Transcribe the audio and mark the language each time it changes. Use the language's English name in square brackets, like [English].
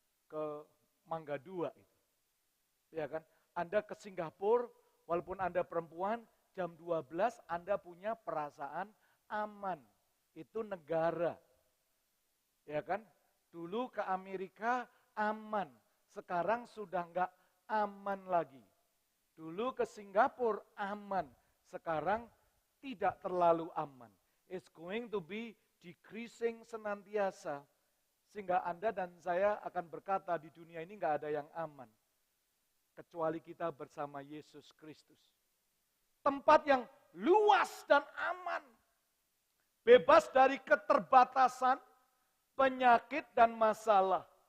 [Indonesian] Ke Mangga 2 itu. Ya kan? Anda ke Singapura, walaupun Anda perempuan, jam 12 Anda punya perasaan aman. Itu negara. Ya kan? Dulu ke Amerika aman. Sekarang sudah enggak aman lagi. Dulu ke Singapura aman. Sekarang tidak terlalu aman. [English] It's going to be decreasing [Indonesian] senantiasa. Sehingga Anda dan saya akan berkata di dunia ini enggak ada yang aman. Kecuali kita bersama Yesus Kristus. Tempat yang luas dan aman. Bebas dari keterbatasan, penyakit dan masalah.